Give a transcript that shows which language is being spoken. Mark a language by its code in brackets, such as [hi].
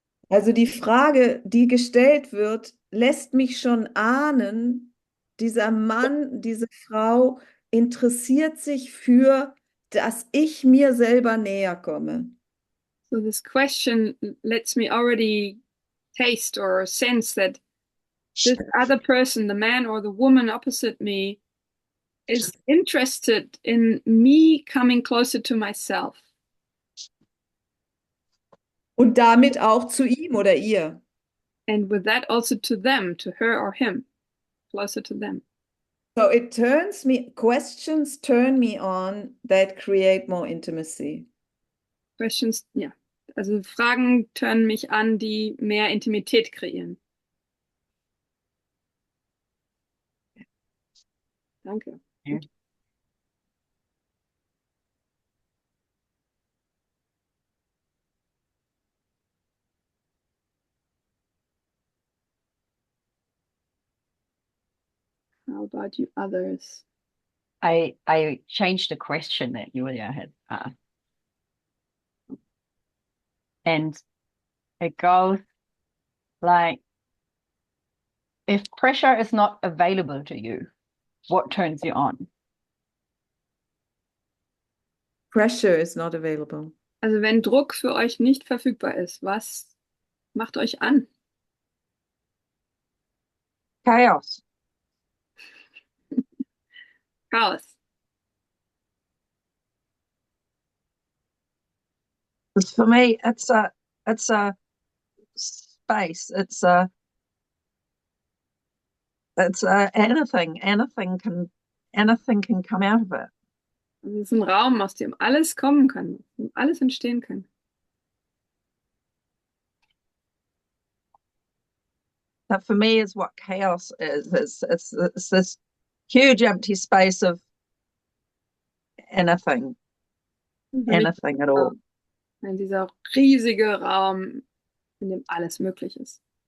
[de] Also die Frage, die gestellt wird, lässt mich schon ahnen, dieser Mann, diese Frau interessiert sich für, dass ich mir selber näher komme. [en] So this question lets me already taste or sense that this other person, the man or the woman opposite me, is interested in me coming closer to myself. [de] Und damit auch zu ihm oder ihr. [en] And with that also to them, to her or him, closer to them. So questions turn me on that create more intimacy. Questions, ja. [de] Also Fragen turnen mich an, die mehr Intimität kreieren. Danke. Ja. [en] How about you others? I changed the question that Julia had asked. And it goes like, if pressure is not available to you, what turns you on? Pressure is not available. [de] Also wenn Druck für euch nicht verfügbar ist, was macht euch an? [en] Chaos. [de] Chaos. [en] Because for me, it's a space. It's a anything. Anything can come out of it. [de] Also es ist ein Raum, aus dem alles kommen kann, aus dem alles entstehen kann. [en] That for me is what chaos is. It's this huge empty space of anything at all. [de] Dieser riesige Raum, in dem alles möglich ist.